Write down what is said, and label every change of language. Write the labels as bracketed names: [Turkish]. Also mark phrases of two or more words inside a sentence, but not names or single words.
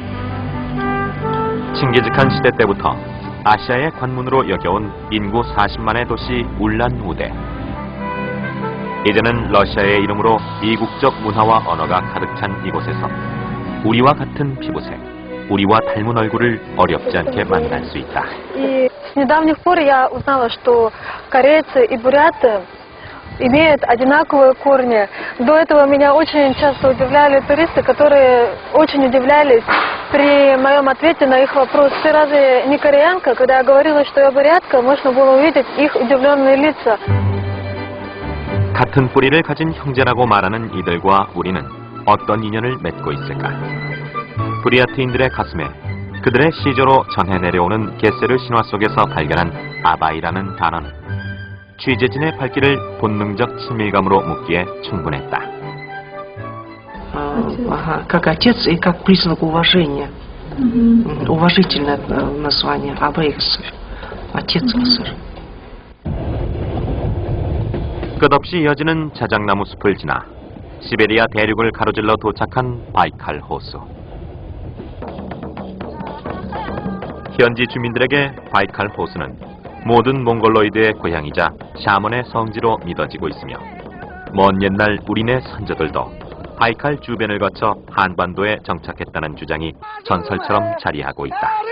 [Korean] 칭기즈칸 시대 때부터 아시아의 관문으로 여겨온 인구 40만의 도시 울란우데. 이제는 러시아의 이름으로 이국적 문화와 언어가 가득 찬 이곳에서 우리와 같은 피부색, 우리와 닮은 얼굴을 어렵지 않게 만날 수 있다. [Russian] И с недавних пор я узнала, что корейцы и буряты имеют одинаковые корни. До этого меня очень часто удивляли туристы, которые очень удивлялись при моем ответе на их вопрос: «Ты разве не кореянка?» Когда я говорила, что я бурятка, можно было увидеть их удивленные лица. [Korean] 같은 뿌리를 가진 형제라고 말하는 이들과 우리는 어떤 인연을 맺고 있을까? 부리아트인들의 가슴에 그들의 시조로 전해 내려오는 게세르 신화 속에서 발견한 아바이라는 단어는 취재진의 발길을 본능적 친밀감으로 묶기에 충분했다. [Russian] Как отец и как признак уважения. Уважительное название Абайксыр. Отец Ксыр. [Korean] 끝없이 이어지는 자작나무 숲을 지나 시베리아 대륙을 가로질러 도착한 바이칼 호수. 현지 주민들에게 바이칼 호수는 모든 몽골로이드의 고향이자 샤먼의 성지로 믿어지고 있으며 먼 옛날 우리네 선조들도 바이칼 주변을 거쳐 한반도에 정착했다는 주장이 전설처럼 자리하고 있다.